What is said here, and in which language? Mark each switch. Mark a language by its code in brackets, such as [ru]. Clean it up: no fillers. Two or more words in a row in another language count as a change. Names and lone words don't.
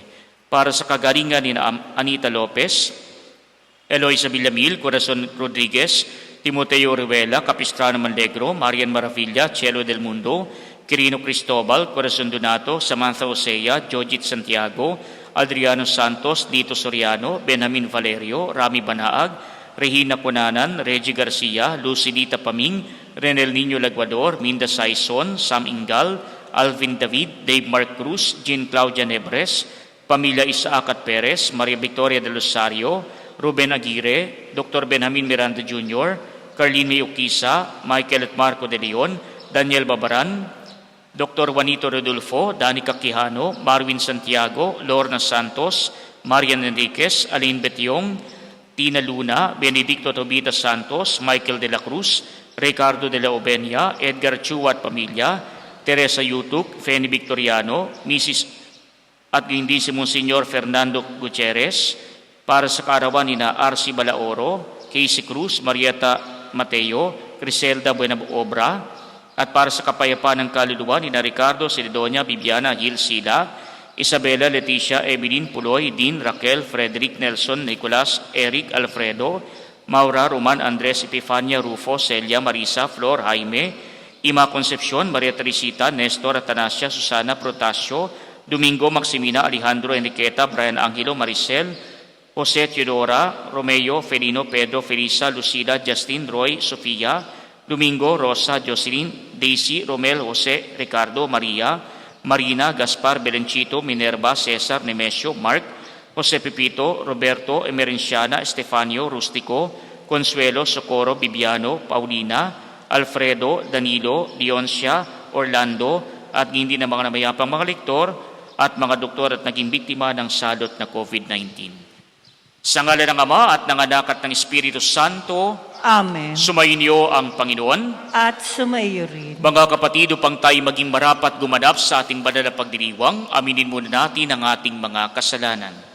[tl] Para sa kagalingan ni Anita Lopez, Eloisa Villamil, Corazon Rodriguez, Timoteo Rivela, Capistrano Manlegro, Marian Maravilla, Cielo del Mundo, Quirino Cristobal, Corazon Donato, Samantha Osea, Jojit Santiago, Adriano Santos, Dito Soriano, Benjamin Valerio, Rami Banaag, Regina Punanan, Reggie Garcia, Lucinita Paming, Renel Niño Laguador, Minda Saison, Sam Ingal, Alvin David, Dave Mark Cruz, Jean Claudia Nebres, Pamilya Isaac at Perez, Maria Victoria de Rosario, Ruben Aguirre, Dr. Benjamin Miranda Jr., Carlene May Uquisa, Michael at Marco de Leon, Daniel Babaran, Dr. Juanito Rodolfo, Danica Quijano, Marvin Santiago, Lorna Santos, Marian Enriquez, Aline Betiong, Tina Luna, Benedicto Tobita Santos, Michael de la Cruz, Ricardo de la Obenia, Edgar Chua at Pamilya, Teresa Yutuk, Feni Victoriano, Mrs. at hindi si Monsignor Fernando Gutierrez, para sa kaarawan ni na R.C. Balaoro, Casey Cruz, Marieta Mateo, Criselda Buenabobra, at para sa kapayapaan ng kaluluwa ni na Ricardo Cedonia, Bibiana Gil Sila, Isabela Leticia Evelyn Puloy, Dean Raquel, Frederick Nelson, Nicolas, Eric Alfredo, Maura Roman Andres Epifania Rufo, Celia Marisa, Flor Jaime, Ima Concepcion, Maria Teresita, Nestor Atanasia, Susana Protasio, Domingo Maximina, Alejandro Enriqueta, Brian Angelo, Maricel, Jose Teodora, Romeo, Felino, Pedro, Felisa, Lucida, Justin, Roy, Sofia, Domingo, Rosa, Jocelyn, Daisy, Romel, Jose, Ricardo, Maria, Marina, Gaspar, Belenchito, Minerva, Cesar, Nemesio, Mark, Jose Pepito, Roberto, Emerenciana, Estefanio, Rustico, Consuelo, Socorro, Bibiano, Paulina, Alfredo, Danilo, Leoncia, Orlando, at hindi na mga namayapang mga lektor at mga doktor at naging biktima ng salot na COVID-19. Sa ngalan ng Ama at ng Anak at ng Espiritu Santo, Amen. sumainyo ang Panginoon. At sumaiyo rin. Mga kapatid, upang tayo maging marapat gumanap sa ating banal na pagdiriwang, aminin muna natin ang ating mga kasalanan.